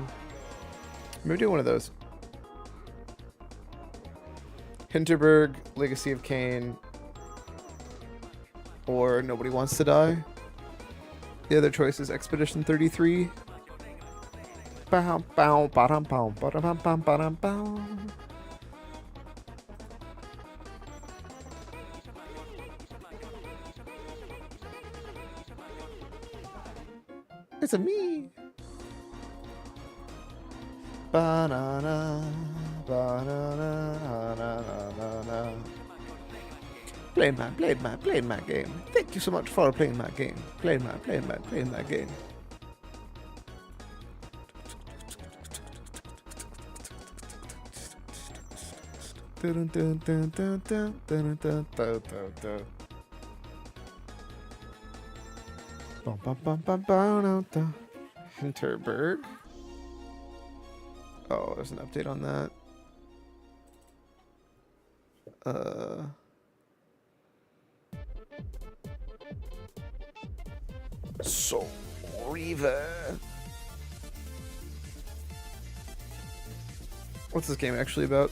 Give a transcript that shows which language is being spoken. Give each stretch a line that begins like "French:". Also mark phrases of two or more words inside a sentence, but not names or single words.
English: Maybe do one of those. Hinterberg, Legacy of Kain, or Nobody Wants to Die. The other choice is Expedition 33. Bow, bow, ba-dum, bow, ba-dum, bum, ba-dum, bow. It's a me. Banana, banana, na-na-na-na-na. Playing my game. Thank you so much for playing my game. Playing my game. Dun, dun, dun, dun, dun, dun, dun, dun, dun, dun. Bum, bum, bum, bum, bum, dun, dun. Hinterberg. Oh, there's an update on that. Soul Reaver. What's this game actually about?